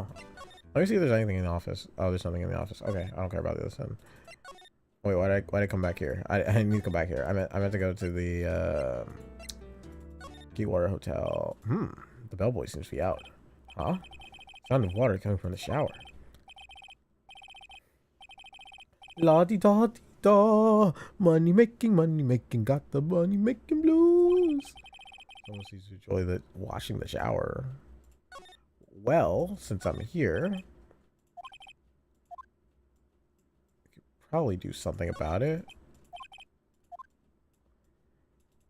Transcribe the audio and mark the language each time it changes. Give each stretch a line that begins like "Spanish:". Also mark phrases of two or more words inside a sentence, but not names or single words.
English: Let me see if there's anything in the office. Oh, there's something in the office. Okay, I don't care about this one. Wait, why'd I come back here? I need to come back here. I meant to go to the Keywater Hotel. The bellboy seems to be out. Huh? Sound of water coming from the shower. La di da di da, money making, got the money making blues. Someone seems to enjoy washing the shower. Well, since I'm here, I could probably do something about it.